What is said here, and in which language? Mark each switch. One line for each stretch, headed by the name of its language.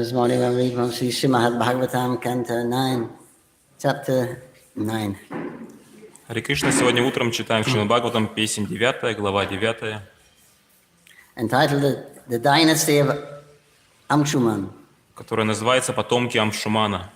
English: This morning I'm reading from Sri Srimad Bhagavatam, Canto 9, Chapter 9.
Russian: Харе Кришна, сегодня утром читаем Шримад Бхагаватам, песнь 9, глава 9.
English: Entitled The Dynasty of Amshuman.
Russian: Которая называется «Потомки Амшумана».